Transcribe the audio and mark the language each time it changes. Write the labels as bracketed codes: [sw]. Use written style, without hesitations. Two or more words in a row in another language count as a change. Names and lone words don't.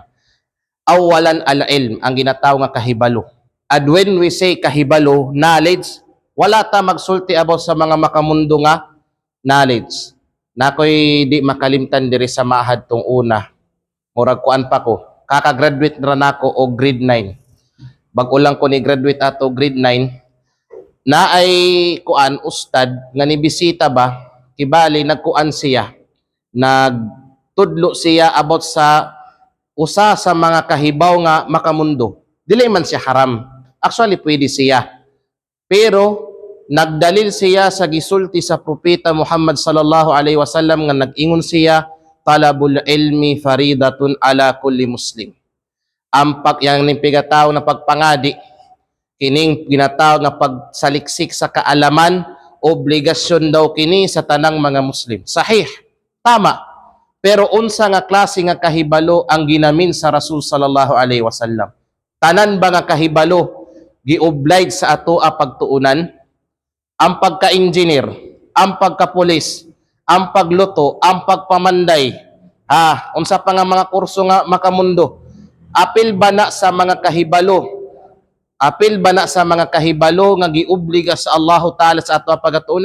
[ar] أولاً العلم, [ceb] ang ginataw nga kahibalo. [en] And when we say [ceb] kahibalo, knowledge, wala ta magsulti about sa mga makamundo nga knowledge. Nakoy di makalimtan diri sa mahad tong una. murag kuan pa ko. Kaka-graduate ra nako og grade 9. Bag-o lang ko ni graduate ato grade 9. Na ay kuan ustad nga nibisita ba, kibali nagkuan siya. Nagtudlo siya about sa usa sa mga kahibaw nga makamundo. Dili man siya haram. Actually pwede siya. Pero nagdalil siya sa gisulti sa propeta Muhammad [ar] صلى الله عليه وسلم [ceb] nga nag-ingon siya, [ar] طلب العلم فريضة على كل مسلم. [ceb] Ang yang pigataw na pagpangadi, kining ginatawag nga pagsaliksik sa kaalaman, obligasyon daw kini sa tanang mga Muslim. Sahih, tama. Pero unsa nga klase nga kahibalo ang ginamin sa Rasul [ar] صلى الله عليه وسلم? [ceb] Tanan ba nga kahibalo gi-oblige sa ato a pagtuunan? Ang pagka-engineer, ang pagka-pulis, ang pagluto, ang pagpamanday, unsa pa nga mga kurso nga makamundo? Apil ba na sa mga kahibalo? Apil ba na sa mga kahibalo nga giobliga sa Allahu Ta'ala sa ato pagatuunan?